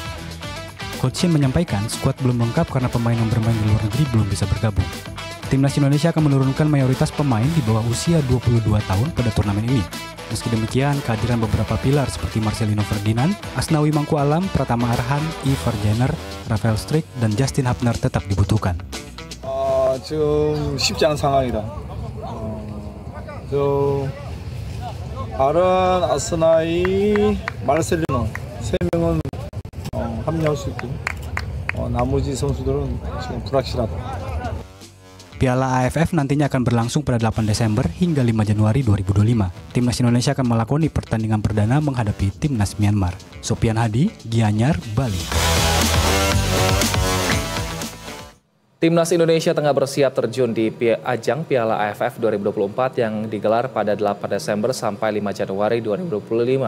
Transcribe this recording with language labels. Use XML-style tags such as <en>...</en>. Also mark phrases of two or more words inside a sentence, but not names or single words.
<id>Coach Shin menyampaikan skuad belum lengkap karena pemain yang bermain di luar negeri belum bisa bergabung. Timnas Indonesia akan menurunkan mayoritas pemain di bawah usia 22 tahun pada turnamen ini. Meski demikian, kehadiran beberapa pilar seperti Marcelino Ferdinand, Asnawi Mangku Alam, Pratama Arhan, Ivar Jenner, Rafael Struijk, dan Justin Hubner tetap dibutuhkan.</id> <ko>지금 쉽지 않은 상황이다. 아란, 아스나이, 마르셀리노 세 명은 합류할 수 있고 나머지 선수들은 지금 불확실하다.</ko> <id>Piala AFF nantinya akan berlangsung pada 8 Desember hingga 5 Januari 2025. Timnas Indonesia akan melakoni pertandingan perdana menghadapi Timnas Myanmar. Sopian Hadi, Gianyar, Bali. Timnas Indonesia tengah bersiap terjun di ajang Piala AFF 2024 yang digelar pada 8 Desember sampai 5 Januari 2025.</id>